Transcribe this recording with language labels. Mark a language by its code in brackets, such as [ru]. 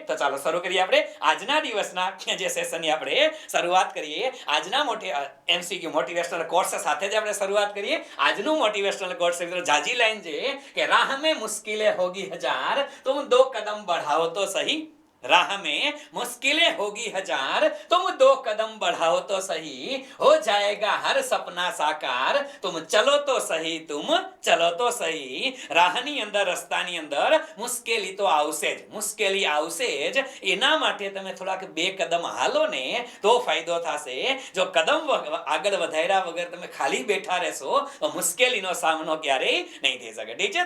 [gu] તો ચાલો શરૂ કરીએ આપણે આજના દિવસના જે સેશનની આપણે શરૂઆત કરીએ. આજના MCQ મોટિવેશનલ કોર્સ સાથે જ આપણે શરૂઆત કરીએ. આજનું મોટિવેશનલ કોર્સ મિત્રો જાજી લાઈન છે કે રાહ [hi] में मुश्किलें होगी 1000, तुम 2 कदम बढ़ाओ तो सही. राह में मुश्किलें होगी 1000, तुम 2 कदम बढ़ाओ तो सही, हो जाएगा हर सपना साकार, तुम चलो तो सही. [gu] રાહની અંદર, રસ્તાની અંદર મુશ્કેલી તો આવશે જ. એના માટે તમે થોડાક 2 કદમ હાલો ને તો ફાયદો થશે. જો કદમ આગળ વધાર્યા વગર તમે ખાલી બેઠા રહેશો તો મુશ્કેલીનો સામનો ક્યારેય નહીં થઈ શકે. ઠીક છે.